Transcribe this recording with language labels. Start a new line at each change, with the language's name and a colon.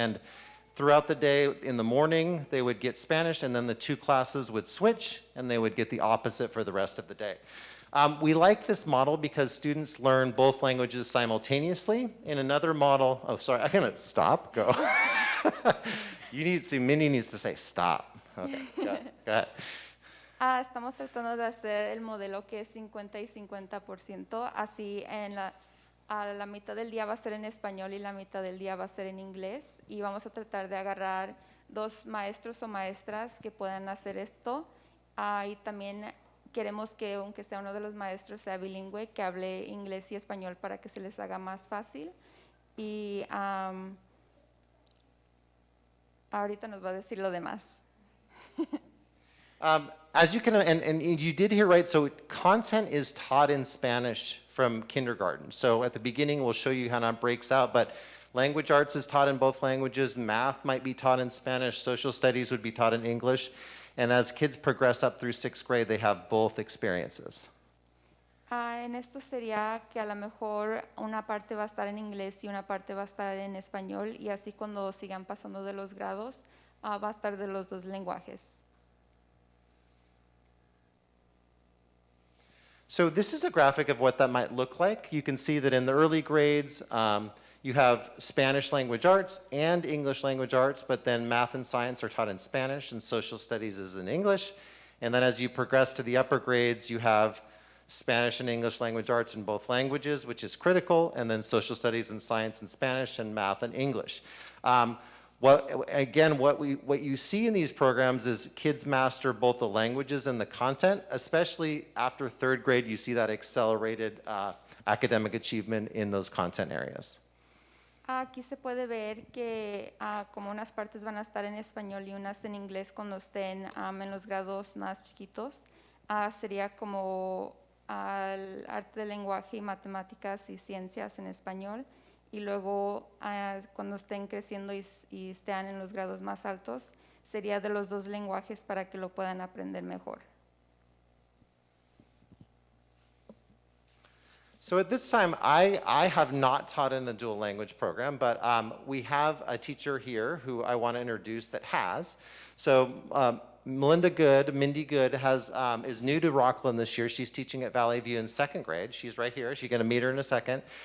English: And throughout the day, in the morning, they would get Spanish, and then the two classes would switch, and they would get the opposite for the rest of the day. We like this model because students learn both languages simultaneously. In another model, oh, sorry, I'm gonna stop, go. You need to see, Minnie needs to say stop. Okay, go ahead.
Spanish: Estamos tratando de hacer el modelo que es 50 y 50%, así a la mitad del día va a ser en español y la mitad del día va a ser en inglés, y vamos a tratar de agarrar dos maestros o maestras que puedan hacer esto, y también queremos que aunque sea uno de los maestros sea bilingüe, que hable inglés y español para que se les haga más fácil, y ahorita nos va a decir lo demás.
English: As you can, and you did hear right, so content is taught in Spanish from kindergarten. So at the beginning, we'll show you how it breaks out, but language arts is taught in both languages, math might be taught in Spanish, social studies would be taught in English, and as kids progress up through 6th grade, they have both experiences.
Spanish: En esto sería que a lo mejor una parte va a estar en inglés y una parte va a estar en español, y así cuando sigan pasando de los grados, va a estar de los dos lenguajes.
English: So this is a graphic of what that might look like. You can see that in the early grades, you have Spanish language arts and English language arts, but then math and science are taught in Spanish and social studies is in English. And then as you progress to the upper grades, you have Spanish and English language arts in both languages, which is critical, and then social studies and science in Spanish and math and English. What you see in these programs is kids master both the languages and the content, especially after 3rd grade, you see that accelerated academic achievement in those content areas.
Spanish: Aquí se puede ver que como unas partes van a estar en español y unas en inglés cuando estén en los grados más chiquitos. Sería como el arte del lenguaje y matemáticas y ciencias en español. Y luego cuando estén creciendo y estén en los grados más altos, sería de los dos lenguajes para que lo puedan aprender mejor.
English: So at this time, I have not taught in a dual language program, but we have a teacher here who I want to introduce that has. So Mindy Good is new to Rocklin this year. She's teaching at Valley View in 2nd grade. She's right here. She's going to meet her in a second.